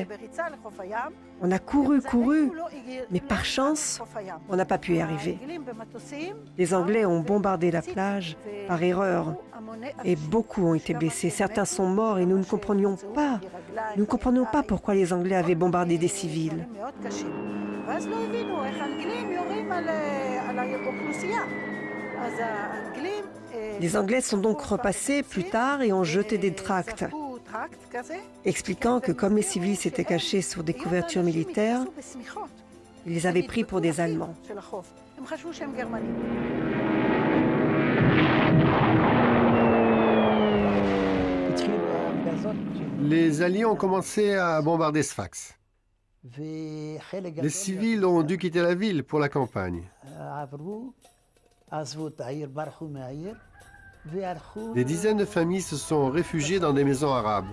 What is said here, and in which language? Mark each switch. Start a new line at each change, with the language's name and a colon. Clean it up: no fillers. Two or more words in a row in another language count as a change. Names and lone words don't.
French: On a couru, mais par chance, on n'a pas pu y arriver. Les Anglais ont bombardé la plage par erreur et beaucoup ont été blessés. Certains sont morts et nous ne comprenions pas. Nous ne comprenions pas pourquoi les Anglais avaient bombardé des civils.
Hebrew: ואז לא הבינו איך האנגלים יורים על האוכלוסייה. אז האנגלים...
French: Les Anglais sont donc repassés plus tard et ont jeté des tracts,
Hebrew: זרקו טרקט כזה.
French: expliquant que comme les civils s'étaient cachés sous des couvertures militaires,
Hebrew: היות האנשים התכסו בשמיכות.
French: ils les avaient pris pour des Allemands.
Hebrew: של החוף. הם חשבו שהם גרמנים.
French: Les Alliés ont commencé à bombarder Sfax. Les civils ont dû quitter la ville pour la campagne. Des dizaines de familles se sont réfugiées dans des maisons arabes.